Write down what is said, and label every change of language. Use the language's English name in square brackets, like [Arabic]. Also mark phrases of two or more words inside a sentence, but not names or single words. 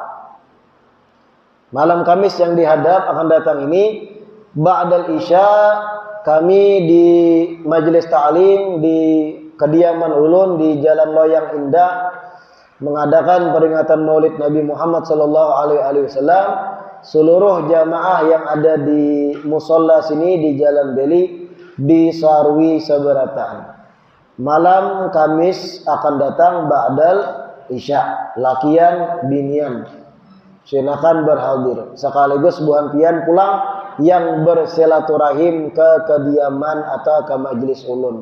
[Indonesian] Malam Kamis yang dihadap akan datang ini [Arabic] بعد العشاء, [Indonesian] kami di majelis ta'lim di kediaman ulun di Jalan Loyang Indah mengadakan peringatan Maulid Nabi Muhammad [Arabic] صلى الله عليه وسلم. [Indonesian] Seluruh jamaah yang ada di musola sini di Jalan Beli disarwi seberataan. [Banjar] Malam Kamis akan datang [Arabic] بعد العشاء, [Banjar] lakian binian. Silakan berhadir sekaligus buhan pian pulang yang bersilaturahim ke kediaman atau ke majelis ulun.